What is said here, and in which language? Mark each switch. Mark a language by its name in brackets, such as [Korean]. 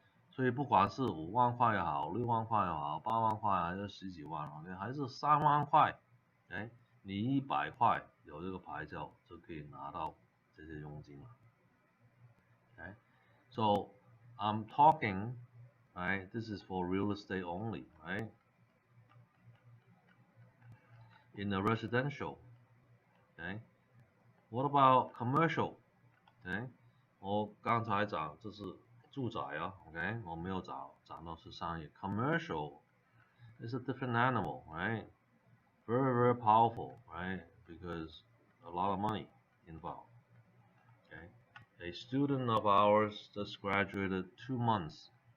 [Chinese] 所以不管是5万块也好，6万块也好，8万块还是10几万 ，OK， 还是3万块，哎，你100块有这个牌照就可以拿到这些佣金了 ，OK， [English] so I'm talking, right? This is for real estate only, right? In the residential, okay? What about commercial? Okay? [Chinese] 我刚才讲这是住宅啊 ，OK？我没有讲到是商业。 [English] Commercial is a different animal, right? Very, very powerful, right? Because a lot of money involved. Okay? A student of ours just graduated 2 months.